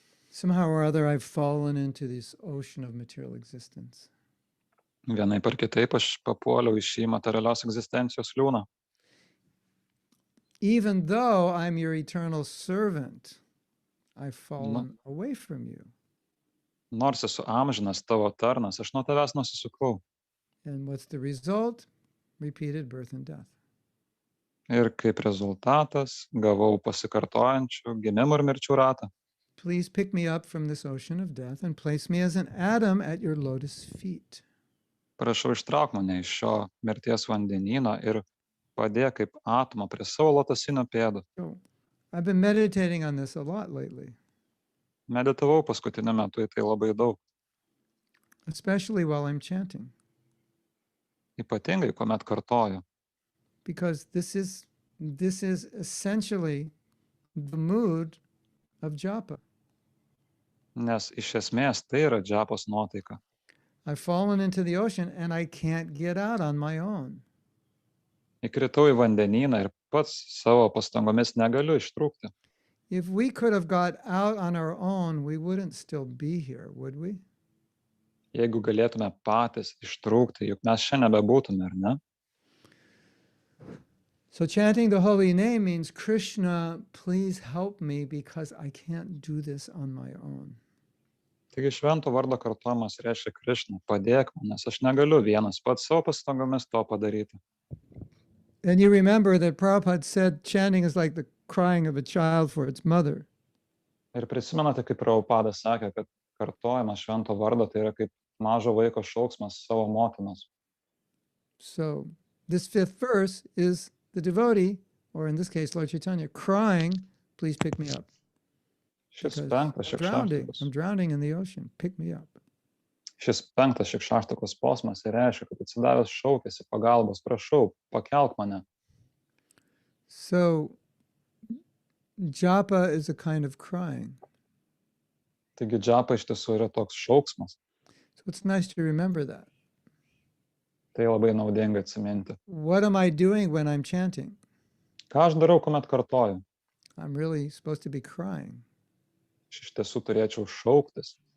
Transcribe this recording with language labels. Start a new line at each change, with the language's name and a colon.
English: Somehow or other I've fallen into this ocean of material existence.
Lithuanian: Vienaip ar kitaip aš papuoliau į šį materialios egzistencijos liūną.
English: Even though I'm your eternal servant, I've fallen away from you.
Lithuanian: Nors esu amžinas tavo tarnas, aš nuo tavęs nusisukau.
English: And what's the result? Repeated birth and death.
Lithuanian: Ir kaip rezultatas gavau pasikartojančių gimimų ir mirčių ratą.
English: Please pick me up from this ocean of death and place me as an atom at your lotus feet.
Lithuanian: Prašau, ištrauk mane iš šio mirties vandenyno ir padėk kaip atomą prie savo lotosinio pėdų.
English: So, I've been meditating on this a lot lately.
Lithuanian: Meditavau paskutiniu metu į tai labai daug.
English: Especially while I'm chanting.
Lithuanian: Ypatingai, kuomet kartoju.
English: Because this is essentially the mood of japa.
Lithuanian: Nes iš esmės tai yra džapos nuotaika.
English: I've fallen into the ocean and I can't get out on my own.
Lithuanian: Įkritau į vandenyną ir pats savo pastangomis negaliu ištrūkti.
English: If we could have got out on our own, we wouldn't still be here, would we?
Lithuanian: Jeigu galėtume patys ištrūkti, juk mes čia nebebūtume, ar ne?
English: So chanting the holy name means, Krishna, please help me because I can't do this on my own.
Lithuanian: Taigi švento vardo kartojimas reiškia Krišna, padėk man, nes aš negaliu vienas pats savo pastangomis to padaryti.
English: And you remember that Prabhupada said chanting is like the crying of a child for its mother.
Lithuanian: Ir prisimenate, kaip Prabhupada sakė, kad kartojimas švento vardo tai yra kaip mažo vaiko šauksmas savo motinos.
English: So this 5th verse is the devotee, or in this case Lord Chaitanya, crying, please pick me up.
Lithuanian: Šis
English: Because 5 I'm
Lithuanian: Šikšaštakos.
English: drowning in the ocean, pick me up.
Lithuanian: Šis 5 Šikšaštakos posmas reiškia, kad atsidavęs šaukėsi pagalbos, prašau, pakelk mane.
English: So japa is a kind of crying.
Lithuanian: Taigi džapa iš tiesų yra toks šauksmas.
English: So it's nice to remember that.
Lithuanian: Tai labai naudinga atsiminti.
English: What am I doing when I'm chanting?
Lithuanian: Ką aš darau, kuomet kartoju?
English: I'm really supposed to be crying.
Lithuanian: Aš iš tiesų turėčiau šauktis.